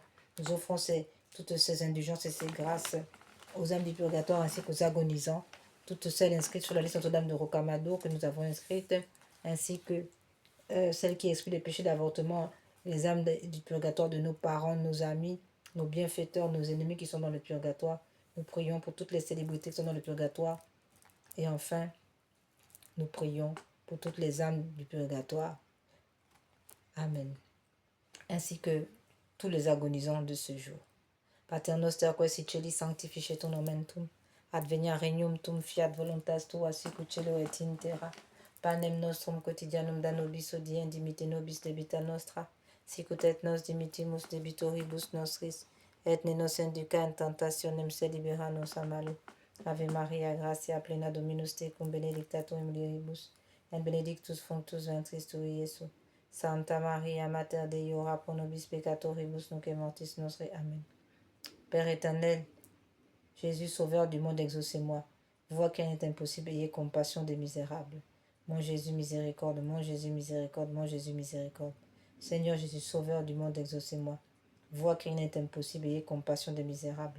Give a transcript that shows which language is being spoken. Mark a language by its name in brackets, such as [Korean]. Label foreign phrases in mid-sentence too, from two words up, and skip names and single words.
[French] Nous offrons toutes ces indulgences et ces grâces aux âmes du purgatoire ainsi qu'aux agonisants, toutes celles inscrites sur la liste Notre-Dame de Rocamadour que nous avons inscrites, ainsi que celles qui excluent les péchés d'avortement, les âmes du purgatoire de nos parents, nos amis, nos bienfaiteurs, nos ennemis qui sont dans le purgatoire. Nous prions pour toutes les célébrités qui sont dans le purgatoire. Et enfin, nous prions pour toutes les âmes du purgatoire. Amen. Ainsi que tous les agonisants de ce jour. [Latin] Pater noster quae celi sanctificetur nomen tuum, advenia regnum tuum, fiat voluntas tua sicut cielo et in terra. Panem nostrum quotidianum da nobis hodie, dimite nobis debita nostra, sicut et nos dimitimus debitoribus nostris, et ne nos induca in tentationem, sed libera nos a malo. Ave Maria, gratia plena Dominus tecum, benedicta tu in mulieribus, et benedictus fructus ventris tui, Iesus. Santa Maria, Mater Dei, ora pro nobis peccatoribus, nunc et mortis nostre. Amen. [French] Père éternel, Jésus, sauveur du monde, exaucez-moi. Vois qu'il est impossible, ayez compassion des misérables. Mon Jésus, miséricorde, mon Jésus, miséricorde, mon Jésus, miséricorde. Seigneur Jésus, sauveur du monde, exaucez-moi. Vois qu'il n'est impossible, ayez compassion des misérables.